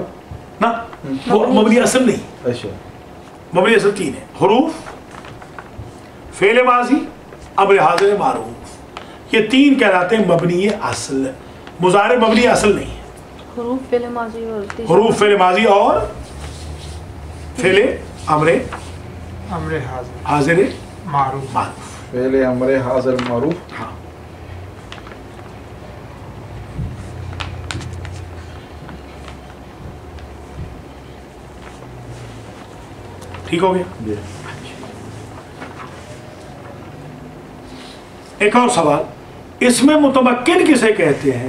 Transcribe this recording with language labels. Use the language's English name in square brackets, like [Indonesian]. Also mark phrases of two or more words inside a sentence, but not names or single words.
[Urdu] نا وہ مبنی اصل نہیں، اچھا، مبنی اصل تین ہے، حروف، فعل ماضی، امر حاضر، معروف، یہ تین کہلاتے ہیں مبنی اصل۔ مضارع مبنی اصل نہیں ہے، حروف فعل ماضی اور حروف فعل ماضی اور فعل امر حاضر معروف معروف۔ فعل امر حاضر معروف، ہاں ٹھیک ہو گیا۔ جی ایک اور سوال، اس میں متمکن کسے کہتے ہیں؟